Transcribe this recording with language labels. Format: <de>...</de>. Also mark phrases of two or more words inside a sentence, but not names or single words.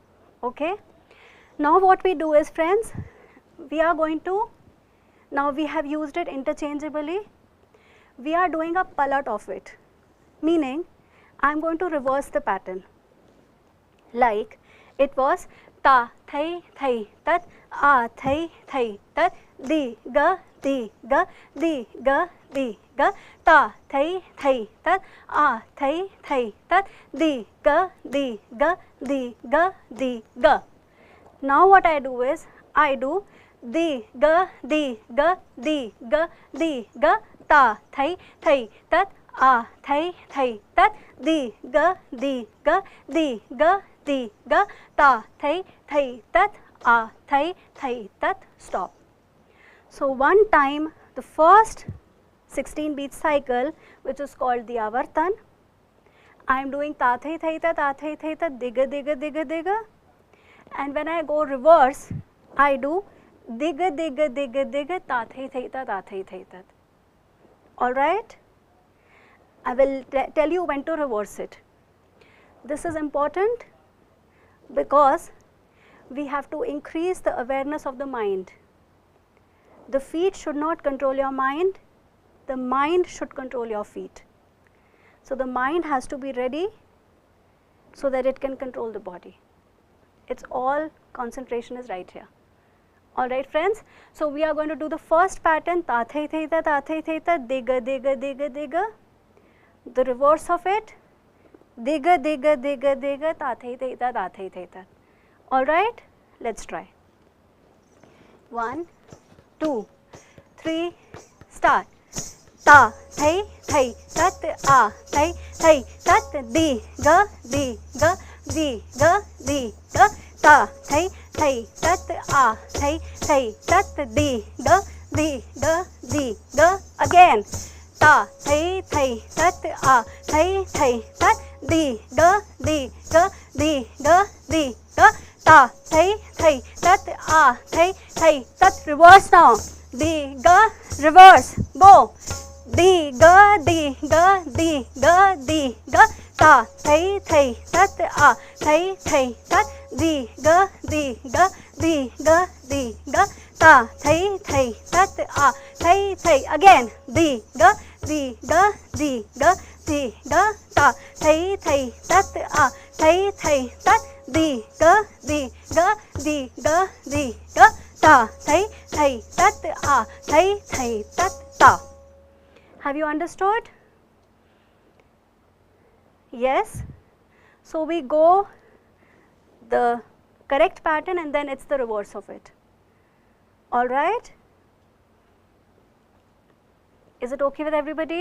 <en>Okay, now what we do is, friends, we are going to, now we have used it interchangeably, we are doing a palat of it, meaning I am going to reverse the pattern. Like it was ta, thai, thai, tat, a, thai, thai, tat, di, ga, di, ga, di, ga, di, ga, ta, thai, thai, tat, a, thai, thai, tat, di, ga, di, ga, di, ga, di, ga. Now what I do is, I do di, ga, di, ga, di, ga, di, ga, ta, thai, thai, tat, a, thai, thai, tat, di, ga, di, ga, di, ga, di, ga, ta, thai, thai, tat, a, thai, thai, tat. Stop. So one time, the first 16 beat cycle, which is called the avartan, I am doing ta, thai, thai, tat, a, thai, thai, tat, diga, diga, diga, diga. And when I go reverse, I do diga, diga, diga, diga, ta, thai, thai, tat, a, thai, thai, tat. All right? I will tell you when to reverse it. This is important because we have to increase the awareness of the mind. The feet should not control your mind, the mind should control your feet. So the mind has to be ready so that it can control the body. It's all concentration is right here. All right, friends. So we are going to do the first pattern, ta thai thai ta, ta thai thai ta, diga diga diga diga. The reverse of it, diga diga diga diga, ta thai thai ta, ta thai thai ta. All right, let's try. 1, 2, 3, start. Ta thai thai tat a thai thai tat di ga di ga di ga di ga ta thai thai tat a thai thai tat di ga di ga di ga. Again. Ta thai thai tat a thai thai tat di ga di ga di ga di ga ta thai thai tat a thai thai tat. Reverse now. Di ga reverse. Go. Di ga di ga di ga di ga ta thai thai tat a thai thai tat. Di ga di ga di ga di ga ta thai thai tat a thai thai. Again. Di ga di ga di ga di ga ta thai thai tat a thai thai tat. Di ga di ga di ga di ga ta thai thai tat a thai thai tat ta. Have you understood? Yes. So we go the correct pattern and then it's the reverse of it. All right. Is it okay with everybody?</en>